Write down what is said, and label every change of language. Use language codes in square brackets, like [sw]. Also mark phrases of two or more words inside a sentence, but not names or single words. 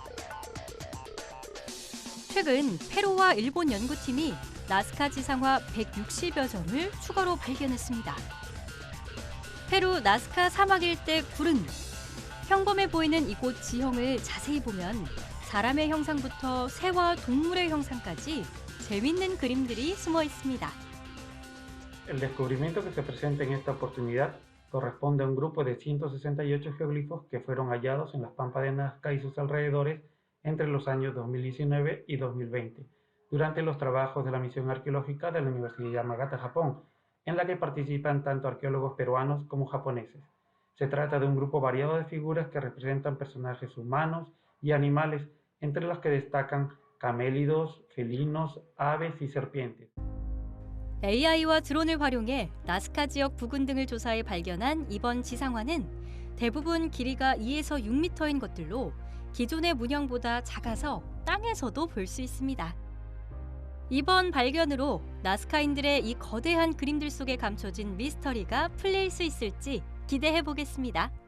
[ko] 최근 페루와 일본 연구팀이 나스카 지상화 160여 점을 추가로 발견했습니다. 페루 나스카 사막 일대 구른. 평범해 보이는 이곳 지형을 자세히 보면 사람의 형상부터 새와 동물의 형상까지 재밌는 그림들이 숨어 있습니다. [es] El descubrimiento que se presenta en esta oportunidad corresponde a un grupo de 168 geoglifos que fueron hallados en las pampas de Nazca y sus alrededores entre los años 2019 y 2020, durante los trabajos de la misión arqueológica de la Universidad de Yamagata, Japón, en la que participan tanto arqueólogos peruanos como japoneses. Se trata de un grupo variado de figuras que representan personajes humanos y animales, entre los que destacan camélidos, felinos, aves y serpientes. [ko] AI와 드론을 활용해 나스카 지역 부근 등을 조사해 발견한 이번 지상화는 대부분 길이가 2에서 6m인 것들로 기존의 문형보다 작아서 땅에서도 볼 수 있습니다. 이번 발견으로 나스카인들의 이 거대한 그림들 속에 감춰진 미스터리가 풀릴 수 있을지 기대해 보겠습니다.